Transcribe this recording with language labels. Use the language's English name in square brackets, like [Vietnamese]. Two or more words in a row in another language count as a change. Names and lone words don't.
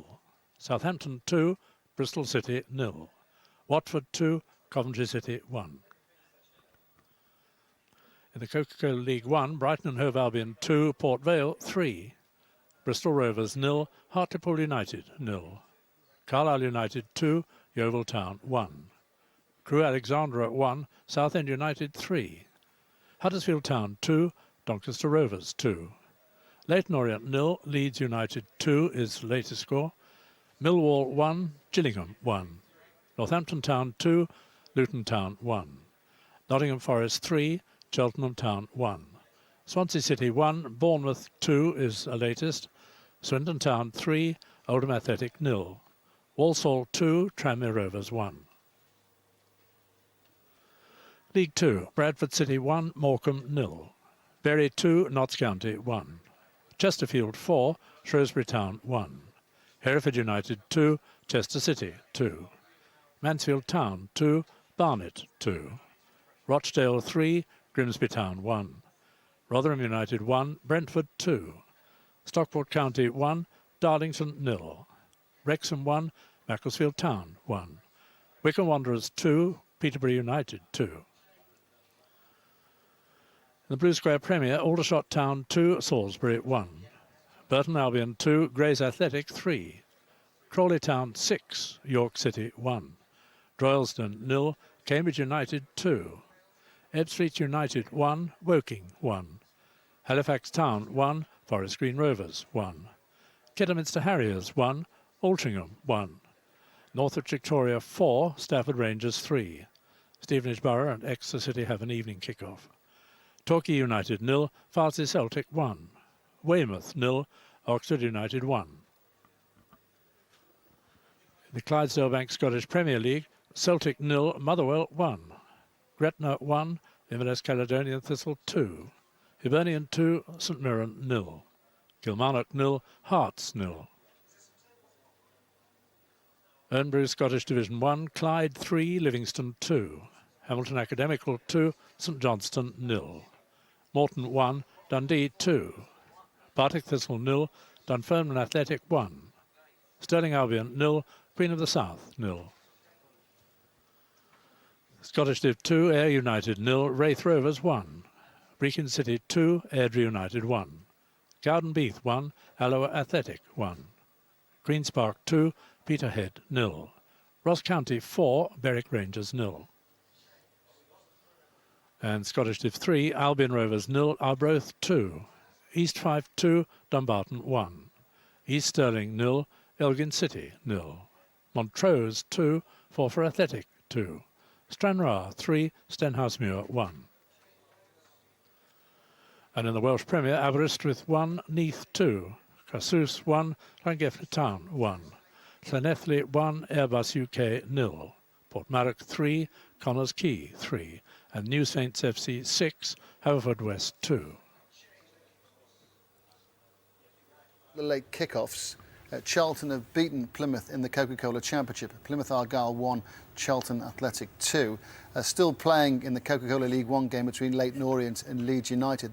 [English] Southampton 2, Bristol City 0. Watford 2, Coventry City 1. In the Coca-Cola League 1, Brighton and Hove Albion 2, Port Vale 3. Bristol Rovers 0, Hartlepool United 0. Carlisle United 2, Yeovil Town 1. Crewe Alexandra 1, Southend United 3. Huddersfield Town 2, Doncaster Rovers 2. Leyton Orient 0, Leeds United 2 is the latest score. Millwall 1, Gillingham 1. Northampton Town 2, Luton Town 1. Nottingham Forest 3, Cheltenham Town 1. Swansea City 1, Bournemouth 2 is the latest. Swindon Town 3, Oldham Athletic 0. Walsall 2, Tranmere Rovers 1. League 2, Bradford City 1, Morecambe 0. Bury 2, Notts County 1. Chesterfield 4, Shrewsbury Town 1. Hereford United 2, Chester City 2. Mansfield Town 2, Barnet 2. Rochdale 3, Grimsby Town 1. Rotherham United 1, Brentford 2. Stockport County 1, Darlington 0. Wrexham 1, Macclesfield Town 1. Wycombe Wanderers 2, Peterborough United 2. In the Blue Square Premier, Aldershot Town 2, Salisbury 1. Burton Albion 2, Grays Athletic 3. Crawley Town 6, York City 1. Droylsden 0, Cambridge United 2. Ebbsfleet United 1, Woking 1. Halifax Town 1, Forest Green Rovers 1. Kidderminster Harriers 1, Altrincham 1. Northwich Victoria 4, Stafford Rangers 3. Stevenage Borough and Exeter City have an evening kick-off. Torquay United 0, Farnsley Celtic 1. Weymouth 0, Oxford United 1. The Clydesdale Bank Scottish Premier League, Celtic 0, Motherwell 1. Gretna 1, Inverness Caledonian Thistle 2. Hibernian 2, St Mirren 0. Kilmarnock 0, Hearts 0. Ernbury Scottish Division 1, Clyde 3, Livingston 2. Hamilton Academical 2, St Johnstone 0. Morton 1, Dundee 2. Partick Thistle 0, Dunfermline Athletic 1. Stirling Albion 0, Queen of the South 0. Scottish Div 2, Ayr United 0, Wraith Rovers 1. Brechin City 2, Airdrie United 1. Cowdenbeath 1, Alloa Athletic 1. Queen's Park 2, Peterhead 0. Ross County 4, Berwick Rangers 0. And Scottish Div 3, Albion Rovers 0, Arbroath 2. East Fife 2, Dumbarton 1. East Stirling 0, Elgin City 0. Montrose 2, Forfar Athletic 2. Stranraer 3, Stenhousemuir 1. And in the Welsh Premier, Aberystwyth 1, Neath 2. Casus 1, Llangefni Town 1. Llanelli 1, Airbus UK 0. Portmarnock 3, Connors Quay 3. And New Saints FC 6, Haverfordwest 2. The late kick-offs. Charlton have beaten Plymouth in the Coca-Cola Championship. Plymouth Argyle 1, Charlton Athletic 2. Still playing in the Coca-Cola League 1 game between Leyton Orient and Leeds United.